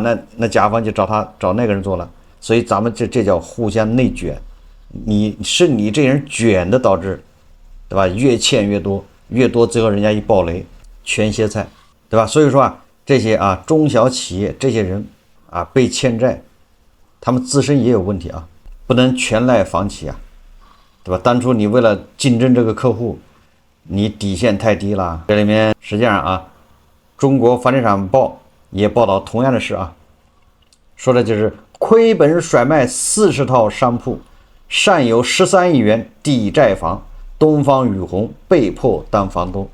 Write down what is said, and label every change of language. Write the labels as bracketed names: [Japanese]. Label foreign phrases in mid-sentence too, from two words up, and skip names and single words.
[Chinese] 那甲方就找那個人做了，所以咱們這叫互相內捲，你這人捲的導致，對吧？越欠越多，最後人家一爆雷全歇菜，对吧？所以說這些中小企業这些人被欠債，他們自身也有問題不能全賴房企對吧？當初你為了競爭這個客戶，你底線太低了。這裡面實際上中國房地產報也報道同樣的事說的就是虧本甩賣40套商鋪，尚有13億元抵債房，東方雨虹被迫當房東。